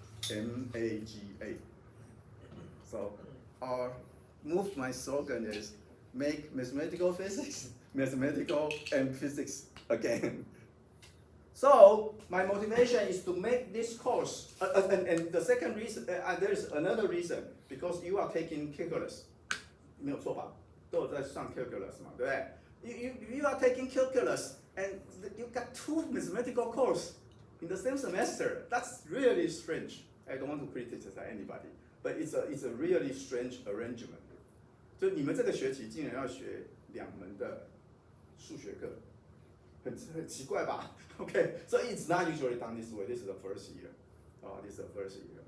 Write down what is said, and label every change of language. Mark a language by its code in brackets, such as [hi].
[en] MAGA. So our movement slogan is make mathematical physics, mathematical and physics again. So my motivation is to make this course, and the second reason, there is another reason, because you are taking calculus, [zh] 没有错吧？都有在上 calculus 嘛，对不对？ [en] You are taking calculus, and you got 2 mathematical course in the same semester. That's really strange. I don't want to criticize anybody, but it's a really strange arrangement. [zh] 就你们这个学期竟然要学2门的数学课，很奇怪吧 [en] ？Okay, so it's not usually done this way. This is the first year. This is the first year.